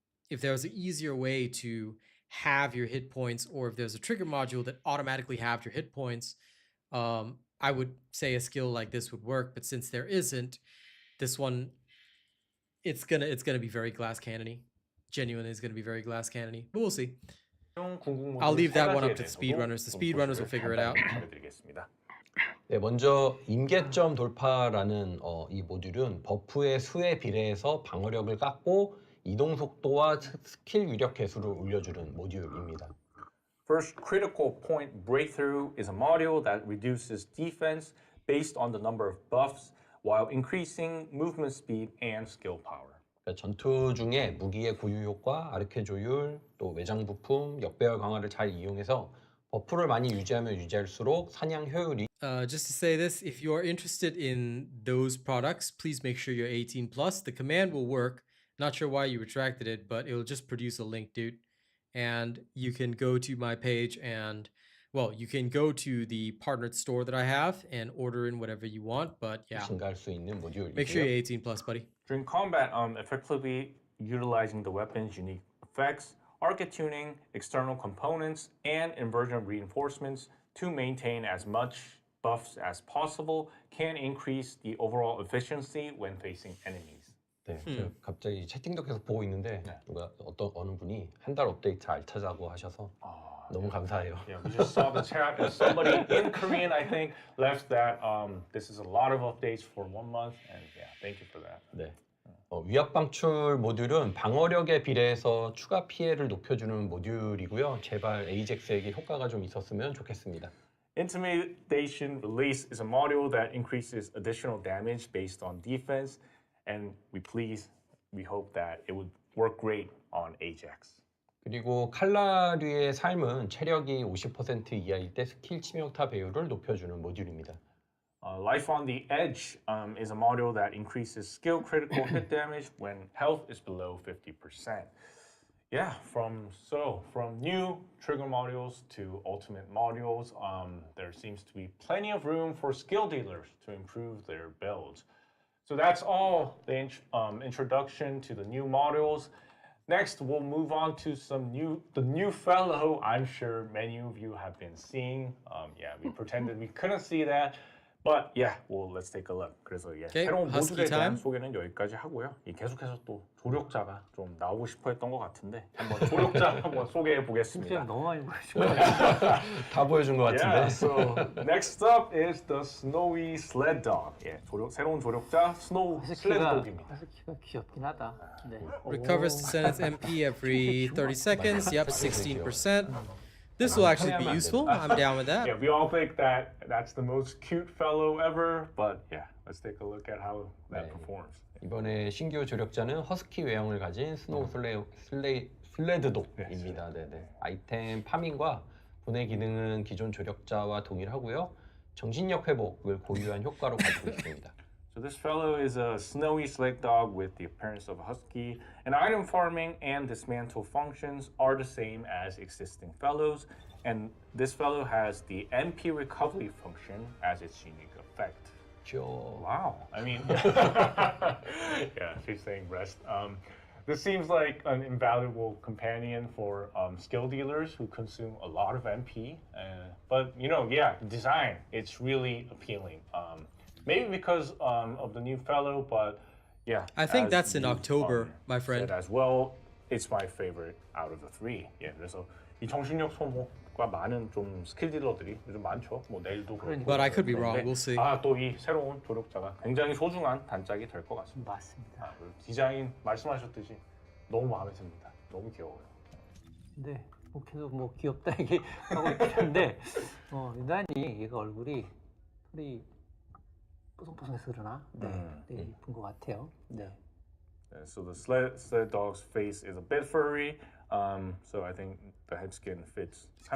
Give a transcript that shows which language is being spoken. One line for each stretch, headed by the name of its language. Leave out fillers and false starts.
English: If there was an easier way to have your hit points, or if there's a trigger module that automatically have your hit points, I would say a skill like this would work, but since there isn't, this one, it's gonna be very glass cannony. Genuinely, it's gonna be very glass cannony, but we'll see. I'll leave that one up to the speedrunners. The speedrunners will figure it out.
Korean: 네, 먼저 임계점 돌파라는 이 모듈은 버프의 수에 비례해서 방어력을 깎고 이동 속도와 스킬 위력 개수를 올려주는 모듈입니다.
English: First, critical point breakthrough is a module that reduces defense based on the number of buffs while increasing movement speed and skill power.
Korean: 전투 중에 무기의 고유 효과, 아르케 조율, 또 외장 부품, 역배열 강화를 잘 이용해서 버프를 많이 유지하면 유지할수록 사냥 효율이
English: Just to say this, if you are interested in those products, please make sure you're 18 plus. The command will work. Not sure why you retracted it, but it'll just produce a link, dude. And you can go to my page and, well, you can go to the partnered store that I have and order in whatever you want. But yeah,
Korean: 증가할 수 있는 모듈이고요.
English: make sure you're 18 plus, buddy. During combat, effectively utilizing the weapon's unique effects, Arche tuning, external components, and inversion reinforcements to maintain as much buffs as possible can increase the overall efficiency when facing enemies.
Korean: 네, 제가 갑자기 채팅도 계속 보고 있는데 누가 어느 분이 한 달 업데이트 알차자고 하셔서 너무 감사해요.
English: Yeah, we just saw the chat. Somebody in Korean, I think, left that this is a lot of updates for 1 month, and yeah, thank you for that.
Korean: 네. 위압 방출 모듈은 방어력에 비례해서 추가 피해를 높여주는 모듈이고요. 제발 에이젝스에게 효과가 좀 있었으면 좋겠습니다.
English: Intimidation release is a module that increases additional damage based on defense, and we hope that it would work great on Ajax.
Korean: 그리고 칼라류의 삶은 체력이 50% 이하일 때 스킬 치명타 배율을 높여주는 모듈입니다.
English: Life on the Edge is a module that increases skill critical hit damage when health is below 50%. Yeah, from new trigger modules to ultimate modules, there seems to be plenty of room for skill dealers to improve their builds. So that's all the introduction to the new modules. Next, we'll move on to the new fellow I'm sure many of you have been seeing. Yeah, we pretended we couldn't see that. But yeah, well, let's take a look.
Korean: 그래서 예,
English: Okay,
Korean: 새로운
English: Husky
Korean: 모듈에 대한
English: time.
Korean: 소개는 여기까지 하고요. 계속해서 또 조력자가 좀 나오고 싶어했던 것 같은데 한번 조력자 한번 소개해 보겠습니다. 진짜 너무 많이 보여준 것 같아요. 다 보여준 것 같은데.
English: Yeah, so next up is the Snowy Sled Dog.
Korean: 예, 새로운 조력자 스노우 슬레드 독입니다. 허스키가 귀엽긴 하다. 네.
English: Recovers Descendant's MP every 30 seconds. Yep, 16%. This will actually be useful. I'm down with that. Yeah, we all think that that's the most cute fellow ever, but yeah, let's take a look at how that
Korean: 네.
English: performs.
Korean: 이번에 신규 조력자는 허스키 외형을 가진 스노우 슬레드독입니다. 네네. 아이템 파밍과 분해 기능은 기존 조력자와 동일하고요. 정신력 회복을 고유한 효과로 가지고 있습니다.
English: So this fellow is a snowy sled dog with the appearance of a husky, and item farming and dismantle functions are the same as existing fellows, and this fellow has the MP recovery function as its unique effect.
Korean: 죠.
English: Wow, I mean, yeah, she's saying breast. This seems like an invaluable companion for skill dealers who consume a lot of MP, but you know, yeah, design, it's really appealing. Maybe because of the new fellow, but yeah. I think as that's in you, October, my friend. said as well, it's my favorite out of the three.
Korean: Yeah, 그래서 이 정신력 소모가 많은 좀 스킬 딜러들이 요즘 많죠. 뭐 내일도 그렇고.
English: But I could be wrong.
Korean: 그런데
English: We'll see.
Korean: 또 이 새로운 조력자가 굉장히 소중한 단짝이 될 것 같습니다. 맞습니다. 그리고 디자인 말씀하셨듯이 너무 마음에 듭니다. 너무 귀여워요. 근데 뭐 계속 뭐 귀엽다 얘기하고 있긴 한데 유난히 얘가 얼굴이 털이 뽀송뽀송해서 그러나 되게 이쁜 것 같아요. 네.
English: So the sled dog's face is a bit furry, so I think the head skin fits.